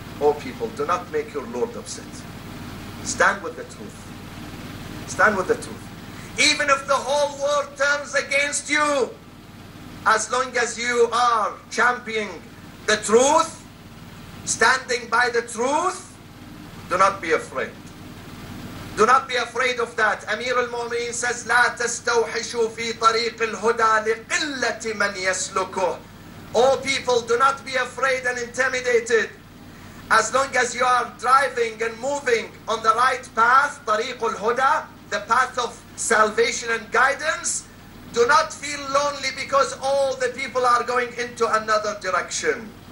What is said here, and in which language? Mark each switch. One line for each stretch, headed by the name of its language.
English: Oh people, do not make your Lord upset. Stand with the truth. Stand with the truth. Even if the whole world turns against you, as long as you are championing the truth, standing by the truth, do not be afraid. Do not be afraid of that. Amir al-Mu'mineen says,
Arabic: لا تستوحشوا في طريق الهدى لقلة من يسلكه.
English: All people, do not be afraid and intimidated. As long as you are driving and moving on the right path,
Arabic: طريق الهدى,
English: the path of salvation and guidance, do not feel lonely because all the people are going into another direction.